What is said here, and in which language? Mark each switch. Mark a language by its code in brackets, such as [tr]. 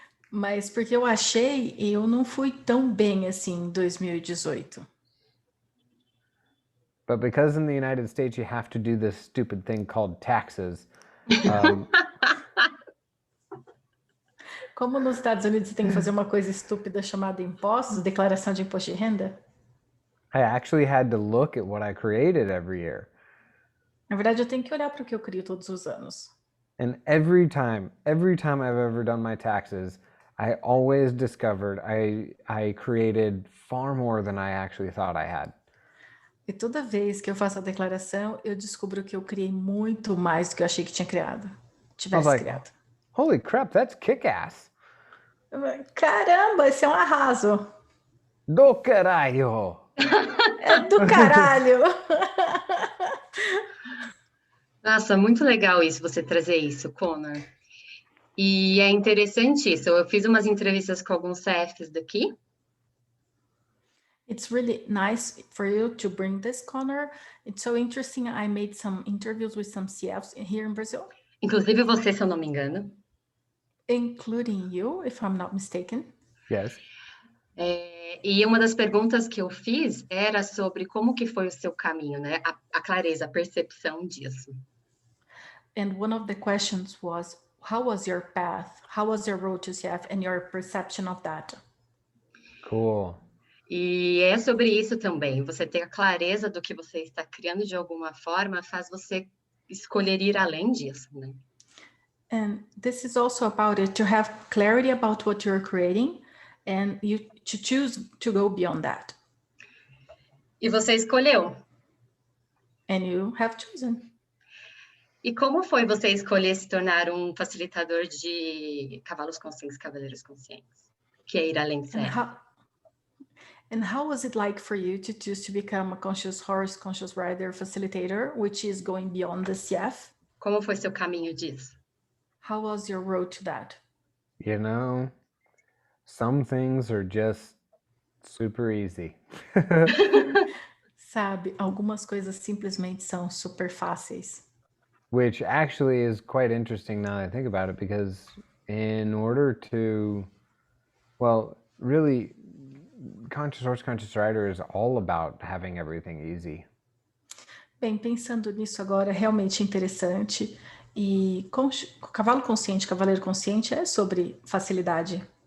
[pt] Mas porque eu achei, eu não fui tão bem assim em 2018. [en] But because in the United States you have to do this stupid thing called taxes. [pt] Como nos Estados Unidos você tem que fazer uma coisa estúpida chamada impostos, declaração de imposto de renda? [en] I actually had to look at what I created every year. [pt] Na verdade, eu tenho que olhar para o que eu crio todos os anos. [en] And every time I've ever done my taxes, I always discovered I created far more than I actually thought I had. [pt] E toda vez que eu faço a declaração, eu descubro que eu criei muito mais do que eu achei que tinha criado. [en] I was [pt] Tivesse [en] like, [pt] criado. [en] holy crap, that's kick-ass. [pt] Caramba, esse é um arraso. Do caralho. É do caralho. Nossa, muito legal isso, você trazer isso, Connor. E é interessante isso. Eu fiz umas entrevistas com alguns CFs daqui. [en] It's really nice for you to bring this, Connor. It's so interesting. I made some interviews with some CFs here in Brazil, [pt] Inclusive você, se eu não me engano. [en] including you, if I'm not mistaken. Yes. [pt] E uma das perguntas que eu fiz era sobre como que foi o seu caminho, né? A clareza, a percepção disso. [en] And one of the questions was, how was your path? How was your road to CF and your perception of that? Cool. [pt] E é sobre isso também. Você ter a clareza do que você está criando de alguma forma faz você escolher ir além disso, né? [en] And this is also about it, to have clarity about what you're creating and you to choose to go beyond that. [pt] E você escolheu. [en] And you have chosen. [pt] E como foi você escolher se tornar um facilitador de cavalos conscientes, cavaleiros conscientes? Que é ir além de CF. [en] And how was it like for you to choose to become a conscious horse, conscious rider facilitator, which is going beyond the CF? [pt] Como foi seu caminho disso? [en] How was your road to that? You know, some things are just super easy. [pt] Sabe, algumas coisas simplesmente são super fáceis. [en] Which actually is quite interesting now that I think about it, because in order to, well, really, Conscious Horse, Conscious Rider is all about having everything easy. [pt] Bem, pensando nisso agora, realmente interessante. E cavalo consciente, cavaleiro consciente é sobre facilidade.